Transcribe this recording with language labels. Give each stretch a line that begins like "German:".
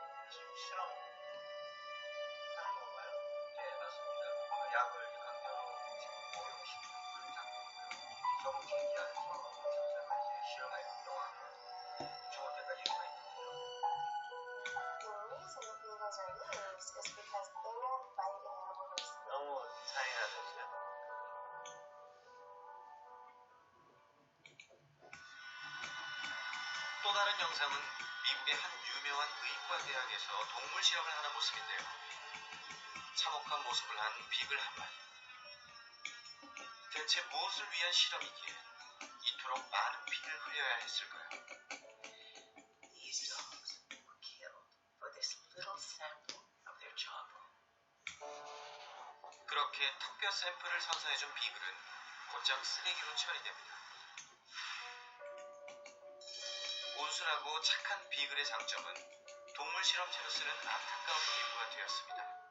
Korean: 지금 실험하는 건가요? 네, 맞습니다. 약을 강제로 지금 모여오시는 분을 잡고 조금 진지하면서 선생님과 이제 실험하는 동안 죽을 때까지 가 있는 거죠.
English: The reason the beagles are used is because they won't bite an animal who's
Korean: 너무 잔인하죠. 또 다른 영상은 미국의 한 유명한 의과 대학에서 동물 실험을 하는 모습인데요. 참혹한 모습을 한 비글 한 마리. 대체 무엇을 위한 실험이기에 이토록 많은 피를 흘려야 했을까요?
English: These dogs were killed for this little sample of their jawbone.
Korean: 그렇게 턱뼈 샘플을 선사해준 비글은 곧장 쓰레기로 처리됩니다. 온순하고 착한 비글의 장점은 동물 실험체로 쓰는 안타까운 일부가 되었습니다.